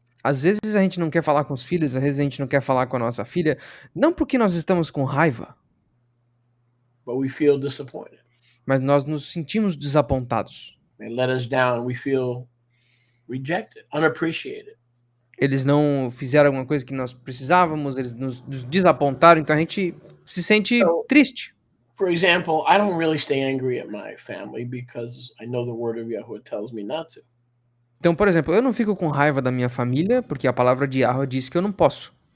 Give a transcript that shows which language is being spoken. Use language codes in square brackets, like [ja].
[pt] Às vezes a gente não quer falar com os filhos, às vezes a gente não quer falar com a nossa filha, não porque nós estamos com raiva, [en] but we feel disappointed. [pt] mas nós nos sentimos desapontados. [en] They let us down. We feel rejected, unappreciated. [pt] Eles não fizeram alguma coisa que nós precisávamos, eles nos desapontaram, então a gente se sente triste. [en] For example, I don't really stay angry at my family because I know the word of Yahweh tells me not to. [pt] Então, por exemplo, eu não fico com raiva da minha família, porque a palavra de Yahweh diz que eu não posso.